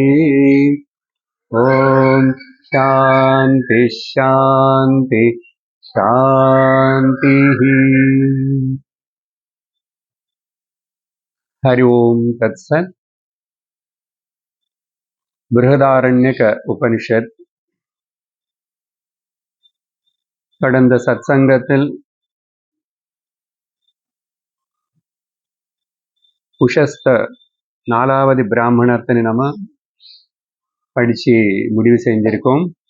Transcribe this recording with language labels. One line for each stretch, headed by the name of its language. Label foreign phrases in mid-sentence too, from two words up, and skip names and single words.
Sanskrit: ॐ शान्ति शान्ति शान्तिः। हरि ओम् तत्सत्।
Tamil: बृहदारण्यक उपनिषत् கடந்த சத்சங்கத்தில் உஷஸ்த 4வது பிராமணத்தை நம்ம படிச்சு முடிவு செஞ்சிருக்கோம்.